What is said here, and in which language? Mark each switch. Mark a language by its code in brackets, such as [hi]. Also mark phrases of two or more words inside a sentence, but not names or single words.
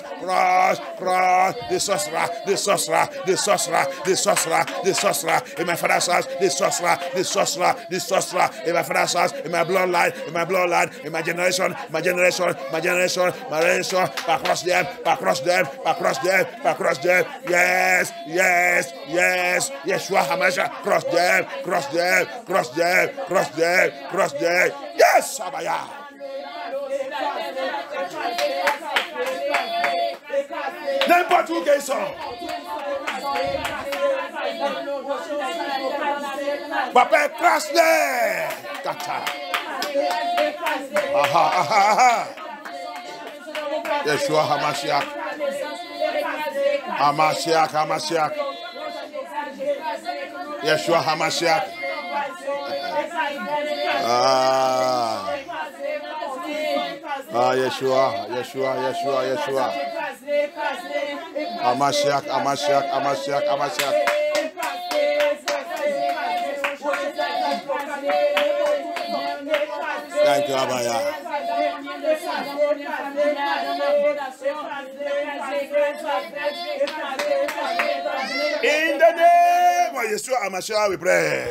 [en] crush, crush, the sorcerer, the sorcerer, the sorcerer, the sorcerer, the sorcerer, in my father's house, the sorcerer, the sorcerer, the sorcerer, in my father's house, in my bloodline, in my bloodline, in my generation, my generation, my generation, my generation, across them, across them, across them, across them, yes, yes, yes, Yeshua HaMashiach, cross them, cross them, cross them, cross them, cross them, yes, Abaya. [fr] N'importe où qu'ils sont. Papa, crash-les. Kata. Aha, aha, aha. Yeshua HaMashiach. HaMashiach, HaMashiach. Yeshua HaMashiach. Yeshua. HaMashiach. [en] Thank you, Abaya. In the name of Yeshua HaMashiach, we pray.